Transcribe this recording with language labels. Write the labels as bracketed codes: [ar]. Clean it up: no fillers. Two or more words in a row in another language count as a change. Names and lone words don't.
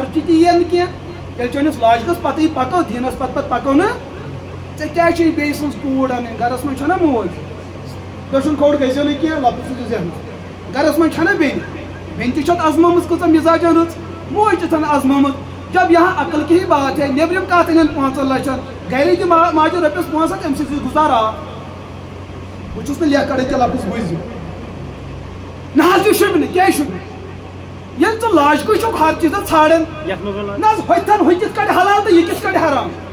[ks] خرچہِ تہِ یِیَن نہٕ کینٛہہ ییٚلہِ چٲنِس لاجِکَس پَتہٕ یہِ پَکو دیٖنَس پَتہٕ پَکو نہٕ ژےٚ کیٛازِ چھےٚ بیٚیہِ سٕنٛز کوٗر اَنٕنۍ گَرَس منٛز چھَنا موج دٔچھُن کھوٚڑ گٔژھِو نہٕ کینٛہہ لۄکُٹ سوٗزِو ذہنَس گَرَس منٛز چھَنا بیٚنہِ تہِ چھَتھ اَزمٲمٕژ کۭژاہ مِزاجَن رٕژ موج تہِ چھَنہٕ اَزمٲمٕژ [ur] جب یہاں عقل کی ہی بات ہے [ks] نیبرِم کَتھ أنِن 5 لَچھَن گَرِ تہِ ماجہِ رۄپیَس 5 ہَتھ اَمہِ سۭتۍ گُزار آو بہٕ چھُس نہٕ لیکھان کہِ لفظ بوٗزِو نہ حظ یہِ شوٗبہِ کیٛازِ شوٗبہِ ییٚلہِ ژٕ لاجکٕے چھُکھ ہر چیٖزَس ژھانڈان نہ حظ ہوٚتھَن ہُہ کِتھ کٔٹھۍ حلال تہٕ یہِ کِتھ کٔٹھۍ حرام